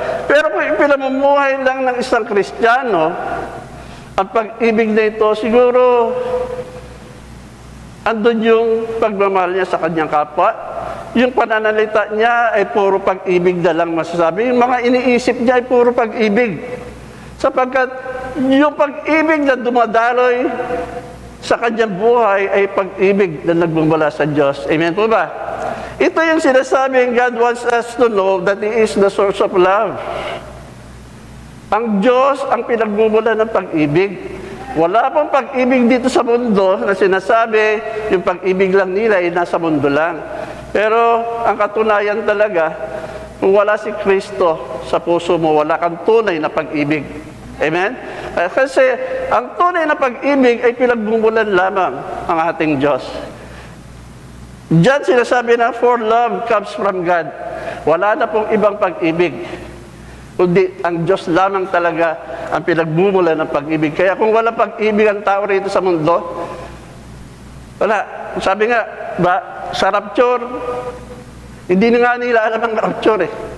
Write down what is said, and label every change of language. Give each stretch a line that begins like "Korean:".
Filipino: Pero kung ipinabubuhay lang ng isang Kristiyano, ang pag-ibig na ito, siguro, andun yung pagmamahal niya sa kanyang kapwa. Yung pananalita niya ay puro pag-ibig na lang masasabi. Yung mga iniisip niya ay puro pag-ibig. Sapagkat yung pag-ibig na dumadaloy sa kanyang buhay ay pag-ibig na nagmumula sa Diyos. Amen po ba?
English: Ito yung sinasabing God wants us to know that He is the source of love.
Filipino: Ang Diyos ang pinagmumula ng pag-ibig. Wala pang pag-ibig dito sa mundo na sinasabi yung pag-ibig lang nila ay nasa mundo lang. Pero ang katunayan talaga, kung wala si Kristo sa puso mo, wala kang tunay na pag-ibig. Amen? Kasi ang tunay na pag-ibig ay pinagmumulan lamang ang ating Diyos.
English: Diyan sinasabi na, for love comes from God.
Filipino: Wala na pong ibang pag-ibig, kundi ang Diyos lamang talaga ang pinagmumulan ng pag-ibig. Kaya kung wala pag-ibig ang tao rito sa mundo, wala. Sabi nga, sa rapture, hindi na nga nila alam ang rapture eh.